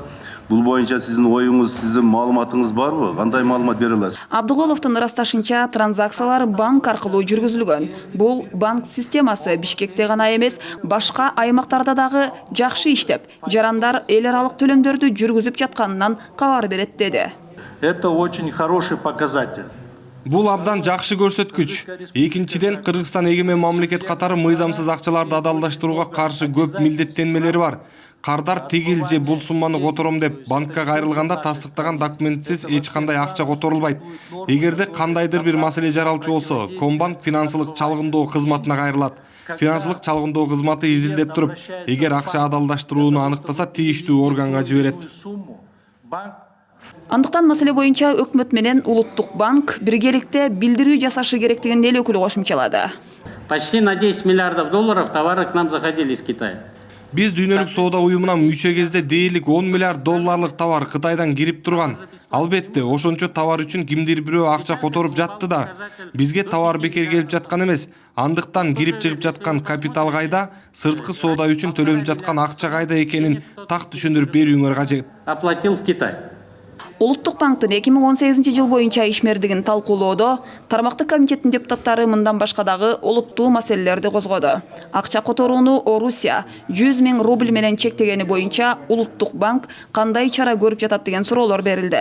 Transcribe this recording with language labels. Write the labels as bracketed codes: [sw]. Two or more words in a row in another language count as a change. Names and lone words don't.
[ky] Бул боюнча сиздин оюңуз, сиздин маалыматыңыз барбы? Кандай маалымат бере аласыз? Абдуголовдун ырасташынча транзакциялар банк аркылуу жүргүзүлгөн. Бул банк системасы Бишкекте гана эмес, башка аймактарда дагы жакшы иштеп, жарандар эл аралык төлөмдөрдү жүргүзүп жатканынан кабар берет деди. [ru] Это очень хороший показатель. [ky] Бул абдан жакшы көрсөткүч. Экинчиден, Кыргызстан эгемен мамлекет катары мыйзамсыз акчаларды адалдаштырууга каршы көп милдеттенмелери бар. Кардар тигил же бул сумманы котором деп банкка кайрылганда тастыктаган документсиз эч кандай акча которулбайт. Эгерде кандайдыр бир маселе жаралчу болсо, Комбанк финансылык чалгындоо кызматына кайрылат. Финансылык чалгындоо кызматы изилдеп туруп, эгер акча адалдаштырууну аныктаса, тийиштүү органга жиберет. Андыктан маселе боюнча өкмөт менен Улуттук банк биргеликте билдирүү жасашы керектигин эл өкүлү кошумчалады. [ru] Почти на $10 миллиардов товары к нам заходили из Китая. [ky] Биз дүйнөлүк соода уюмуна мүчө кезде дээрлик $10 миллиард товар Кытайдан кирип турган. Албетте, ошончо товар үчүн кимдир бирөө акча которуп жатты да. Бизге товар бекер келип жаткан эмес. Андыктан кирип чыгып жаткан капитал кайда, сырткы соода үчүн төлөнүп жаткан акча кайда экенин так түшүндүрүп берүүңөр кажет. [ru] Оплатил в Китай. [ky] Улуттук банктын 2018 жыл боюнча ишмердигин талкуулоодо тармактык комитеттин депутаттары мындан башка дагы олуттуу маселелерди козгоду. Акча которууну Орусия 100 000 рубль менен чектегени боюнча Улуттук банк кандай чара көрүп жатат деген суроолор берилди.